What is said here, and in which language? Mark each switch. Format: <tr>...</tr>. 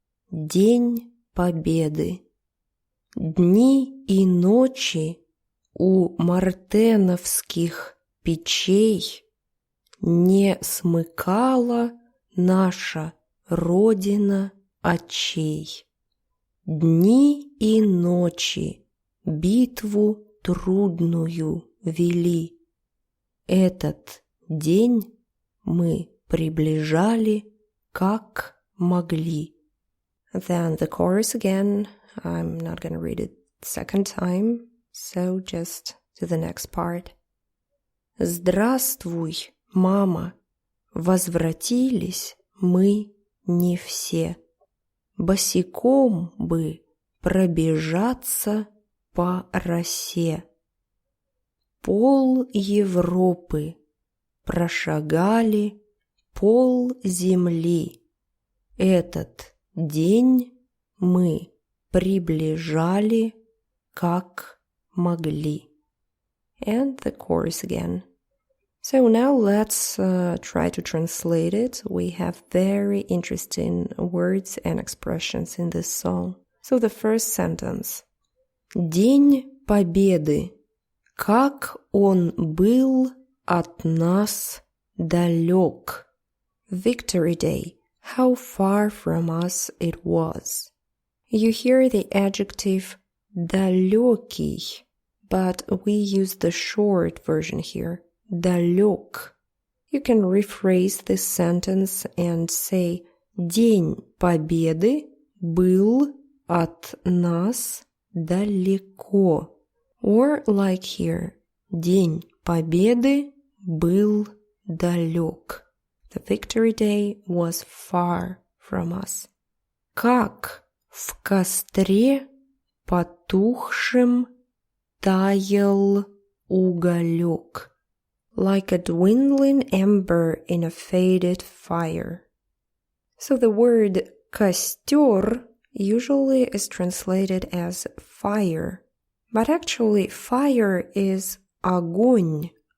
<ru>День Победы. Дни и ночи у мартеновских печей не смыкала наша Родина очей. Дни и ночи битву трудную вели. Этот день мы приближали, как могли.</ru> <en>Then the chorus again. I'm not going to read it second time, so just to the next part.</en> <ru>Здравствуй, мама, возвратились мы не все. Босиком бы пробежаться по росе. Пол-Европы прошагали, пол-Земли. Этот день мы приближали, как могли.</ru> <en>And the chorus again. So now let's try to translate it. We have very interesting words and expressions in this song. So the first sentence.</en> <ru>День Победы. Как он был от нас далёк.</ru> <en>Victory Day. How far from us it was. You hear the adjective далёкий, but we use the short version here. Далёк. You can rephrase this sentence and say</en> <ru>День Победы был от нас далеко.</ru> <en>Or like here,</en> <ru>День Победы был далёк.</ru> <en>The Victory Day was far from us.</en> <ru>Как в костре потухшем таял</ru> <en>уголёк, like a dwindling ember in a faded fire. So the word костер usually is translated as fire, but actually fire is огонь.</en>